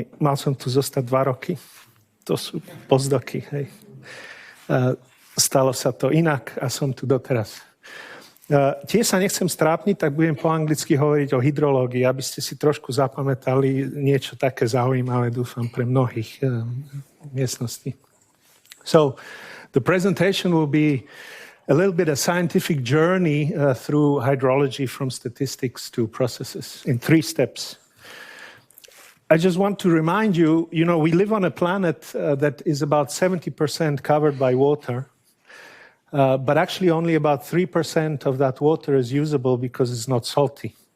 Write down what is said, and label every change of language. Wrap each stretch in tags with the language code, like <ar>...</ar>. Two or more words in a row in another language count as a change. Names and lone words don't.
<sk>Mal som tu zostať 2 roky. To sú postdocy, hej. Stalo sa to inak a som tu doteraz. Tiež sa nechcem strápniť, tak budem po anglicky hovoriť o hydrológii, aby ste si trošku zapamätali niečo také zaujímavé, dúfam, pre mnohých miestností.</sk> <en>So, the presentation will be a little bit a scientific journey through hydrology from statistics to processes in 3 steps. I just want to remind you, we live on a planet that is about 70% covered by water, but actually only about 3% of that water is usable because it's not salty.</en>